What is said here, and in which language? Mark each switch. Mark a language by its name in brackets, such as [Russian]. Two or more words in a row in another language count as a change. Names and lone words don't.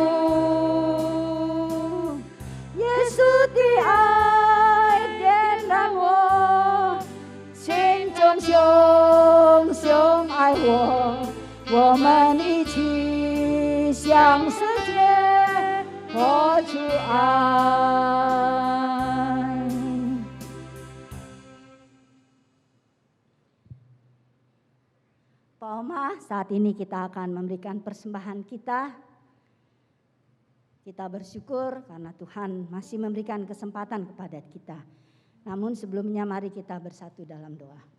[Chinese] 耶稣的爱点燃我心中熊熊爱我，我们一起向世界活出爱。 [Indonesian] Pak Oma, saat ini kita akan memberikan persembahan kita. Kita bersyukur karena Tuhan masih memberikan kesempatan kepada kita. Namun sebelumnya mari kita bersatu dalam doa.